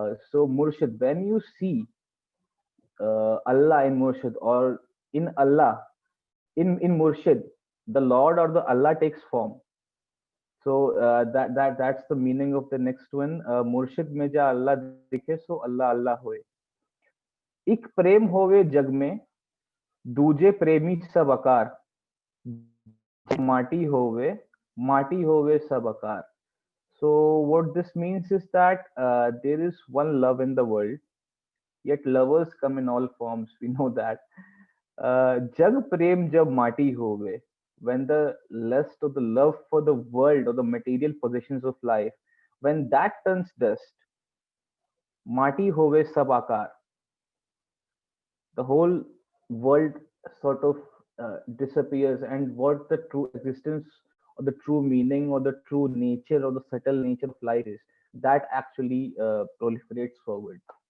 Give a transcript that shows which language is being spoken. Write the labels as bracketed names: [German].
[English] So Murshid, when you see Allah in Murshid, or in Allah, in Murshid, the Lord or the Allah takes form. So that's the meaning of the next one. [Hindi] Murshid में जा Allah दिखे so Allah Allah होए. एक प्रेम होवे जग में, दूजे प्रेमी सब आकार. माटी होवे, माटी होवे सब आकार. [English] So what this means is that there is one love in the world, yet lovers come in all forms. We know that. [Hindi] जग प्रेम जब माटी होवे, [English] when the lust or the love for the world or the material possessions of life, when that turns dust, [Hindi] माटी होवे सब आकार, [English] the whole world sort of disappears, and what the true existence or the true meaning or the true nature or the subtle nature of life is, that actually proliferates forward.